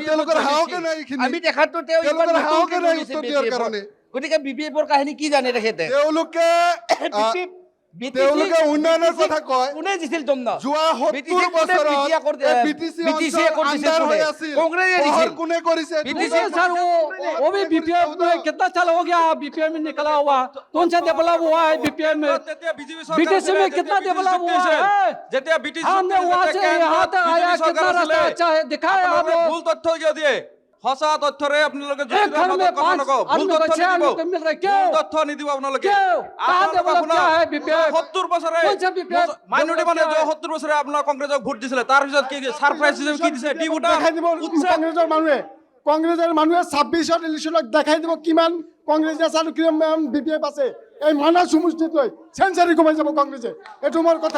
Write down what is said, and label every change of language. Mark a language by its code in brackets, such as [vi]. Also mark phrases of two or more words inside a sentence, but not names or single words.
[as] তেওঁলোকৰ সাহসে নাই এইখিনি, তেওঁলোকৰ সাহসে নাই উত্তৰ দিয়াৰ কাৰণে। গতিকে BPFৰ কাহিনী কি জানে তেখেতে? তেওঁলোকে উন্নয়নৰ কথা কয়। কোনে দিছিল দণ্ড? যোৱা 70 বছৰত BTC আন্ডাৰ হৈ আছিল। পোহৰ কোনে কৰিছে? [hi] सर वो भी BPF में कितना साल हो गया BPF में निकला हुआ? कौन सा डेवलप हुआ है BPF में? BTC में कितना डेवलप हुआ है? हमने वहाँ से यहाँ तक आया, कितना रास्ता अच्छा है दिखाए आप। [as] ভুল তথ্য কিয় দিয়ে? সঁচা তথ্যৰে আপোনালোকে [hi] एक घर में 5 आदमी को 6 आदमी को मिल रहा है, क्यों [as] তথ্য নিদিব আপোনালোকে। [hi] क्यों? कहाँ डेवलप क्या है BPF? [as] 70 বছৰে [hi] कौन सा BPF [as] মাইনৰিটি মানে 70 বছৰে আপোনাৰ কংগ্ৰেছক ভোট দিছিলে, তাৰ পিছত কি সাৰপ্ৰাইজ হিচাপে কি দিছে? [en] D voter [as] কংগ্ৰেছৰ মানুহে 26ত ইলেকশ্যনত দেখাই দিব কিমান কংগ্ৰেছ আছে আৰু কিমান BPF আছে। এই মানাহ সমষ্টিত লৈ চেঞ্চাৰী কমাই যাব কংগ্ৰেছে, এইটো মোৰ কথা।